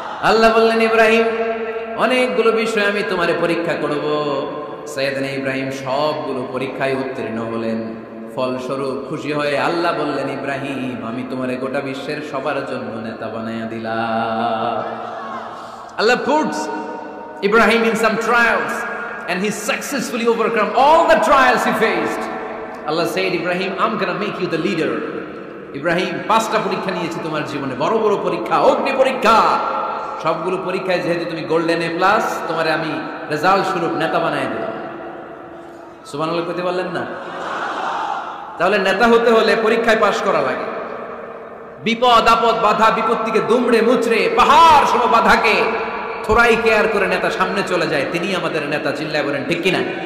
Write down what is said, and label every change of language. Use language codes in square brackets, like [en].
[bn] আল্লাহ বললেন, ইব্রাহিম অনেকগুলো বিষয় আমি তোমারে পরীক্ষা করব। সাইয়েদনা ইব্রাহিম সবগুলো পরীক্ষায় উত্তীর্ণ হলেন। ফলস্বরূপ খুশি হয়ে আল্লাহ বললেন, ইব্রাহিম আমি তোমারে গোটা বিশ্বের সবার জন্য নেতা বানায়া দিলাম। [en] Allah puts Ibrahim in some trials and he successfully overcome all the trials he faced. Allah said, Ibrahim, I'm gonna make you the leader. [bn] Ibrahim 5টা পরীক্ষা নিয়েছি তোমার জীবনে, বড় বড় পরীক্ষা, অগ্নি পরীক্ষা। সবগুলো পরীক্ষায় যেহেতু তুমি গোল্ডেন A+, তোমারে আমি রেজাল্ট স্বরূপ নেতা বানায় দিলাম। সুবহানাল্লাহ কইতে বললেন না? তাহলে নেতা হতে হলে পরীক্ষায় পাশ করা লাগে। বিপদ আপদ বাধা বিপত্তিকে দুমড়ে মুচড়ে পাহাড় সম বাধাকে থোড়াই কেয়ার করে নেতা সামনে চলে যায়, তিনি আমাদের নেতা। চিল্লায় বলেন ঠিক কিনা?